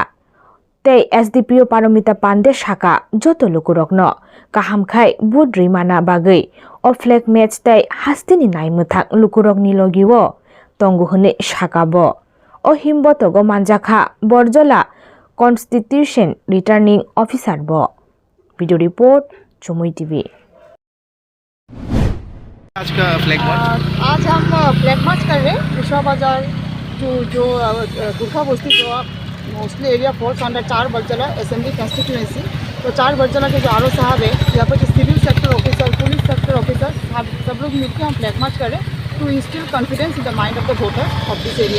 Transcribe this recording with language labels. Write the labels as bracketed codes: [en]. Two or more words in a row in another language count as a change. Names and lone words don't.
[trp] Tei SDPO Paromita Pande Shaka, Joto Lukurokno, Kahamkai, Budri Mana Bagui, O [en] Flag Match [trp] Tei Hastini Nai Mutak Lukurokni Logiwo, Tonguhune Shakabo, O Himbotogo Manjaka, Borjola, [en] Constitution Returning Officer [trp] Bo. [en] Video report, Chumui TV. [hi] आज का [en] flag march [hi] आज हम [en] flag march [hi] कर रहे हैं उषा बाजार जो गुरखा बस्ती जो [en] mostly area force under 4 Barjala assembly constituency. [hi] तो 4 बरजला के जो आर ओ साहब है, यहाँ पर जो [en] civil sector officer, police sector officer [hi] सब लोग मिलकर हम [en] flag march [hi] कर रहे हैं [en] to instil confidence in the mind of the voter of this area.